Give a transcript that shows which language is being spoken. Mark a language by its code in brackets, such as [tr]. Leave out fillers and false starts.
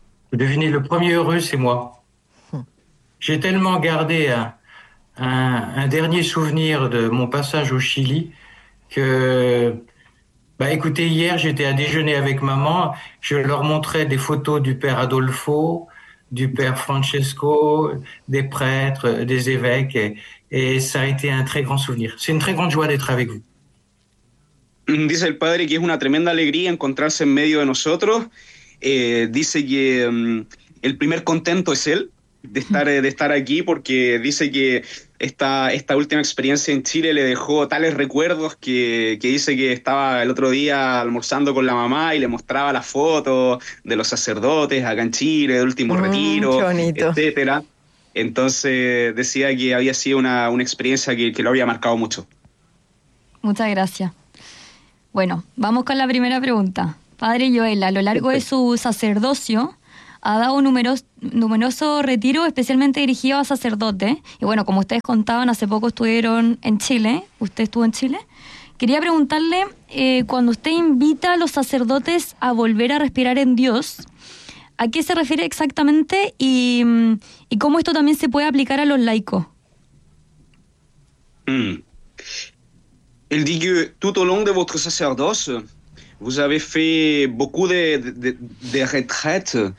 [fr] Vous devinez, le premier heureux, c'est moi. J'ai tellement gardé un dernier souvenir de mon passage au Chili que... Bah écoutez, hier j'étais à déjeuner avec maman, je leur montrais des photos du père Adolfo, du père Francesco, des prêtres, des évêques, et ça a été un très grand souvenir. C'est une très grande joie d'être avec vous. [es] Dice el padre que es una tremenda alegría encontrarse en medio de nosotros. Dice que el primer contento es él de estar aquí porque dice que Esta última experiencia en Chile le dejó tales recuerdos que dice que estaba el otro día almorzando con la mamá y le mostraba las fotos de los sacerdotes acá en Chile, del último retiro, etcétera. Entonces decía que había sido una experiencia que lo había marcado mucho. Muchas gracias. Bueno, vamos con la primera pregunta. Padre Joël, a lo largo de su sacerdocio... ha dado numeroso retiro, especialmente dirigido a sacerdotes. Y bueno, como ustedes contaban, hace poco estuvieron en Chile. ¿Usted estuvo en Chile? Quería preguntarle, cuando usted invita a los sacerdotes a volver a respirar en Dios, ¿a qué se refiere exactamente y cómo esto también se puede aplicar a los laicos? Él dice que [fr] tout au long de votre sacerdoce, vous avez fait beaucoup de retraites.